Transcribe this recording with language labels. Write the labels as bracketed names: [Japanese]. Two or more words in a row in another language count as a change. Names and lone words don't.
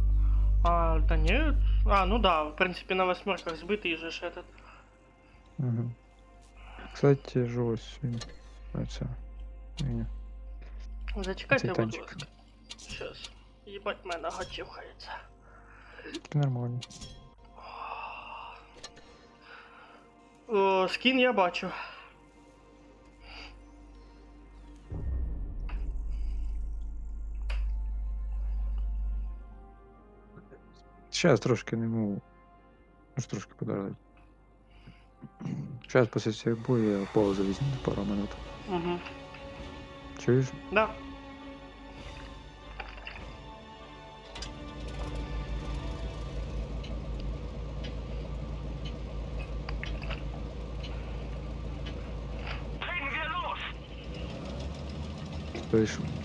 [Russian] А, да нет. А, ну да, в принципе, на восьмерках сбитый же ж этот. Угу. Кстати, [Ukrainian] ж ось він. Оце. Ні. Зачекайте, Цей будь танчик. ласка. Щас. Ебать, моя нога чухається. Тільки нормально. О, скін я бачу. Сейчас трошки не можу. Ну ж трошки подождать. Сейчас після цього бою я паузу візьму на пару минут. Угу. Чуєш? [Russian] Да. [Ukrainian] Вийшов.